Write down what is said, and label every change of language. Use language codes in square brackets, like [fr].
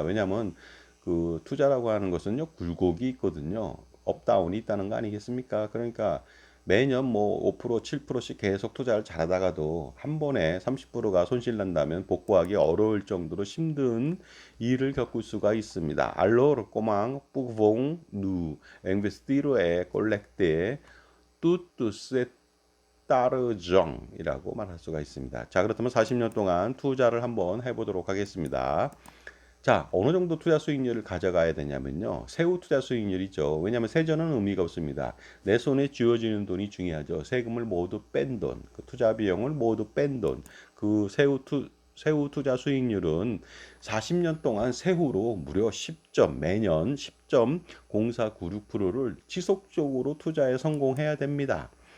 [ko] 왜냐하면 그 투자라고 하는 것은요 굴곡이 있거든요. 업다운이 있다는 거 아니겠습니까? 그러니까 매년 뭐 5%, 7%씩 계속 투자를 잘하다가도 한 번에 30%가 손실 난다면 복구하기 어려울 정도로 힘든 일을 겪을 수가 있습니다. [fr] Alors, comment pouvons-nous investir et collecter toute cette argent? [ko] 이라고 말할 수가 있습니다. 자, 그렇다면 40년 동안 투자를 한번 해보도록 하겠습니다. 자, 어느 정도 투자 수익률을 가져가야 되냐면요. 세후 투자 수익률이죠. 왜냐하면 세전은 의미가 없습니다. 내 손에 쥐어지는 돈이 중요하죠. 세금을 모두 뺀 돈, 그 투자 비용을 모두 뺀 돈, 그 세후 투자 수익률은 40년 동안 세후로 무려 10점, 매년 10.0496%를 지속적으로 투자에 성공해야 됩니다.